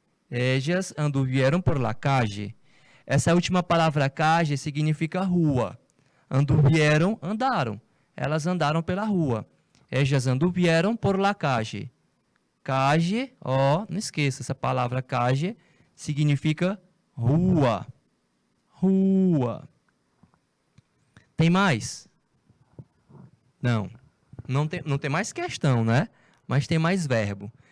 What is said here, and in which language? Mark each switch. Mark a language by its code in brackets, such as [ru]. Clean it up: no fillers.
[es] Ellas anduvieron por la calle. [pt] Essa última palavra calle significa rua. Anduvieron, andaram. Elas andaram pela rua. [es] Ellas anduvieron por la calle. [pt] Calle, ó, não esqueça, essa palavra calle significa rua. Rua. Tem mais? Não. Não tem mais questão, né? Mas tem mais verbo.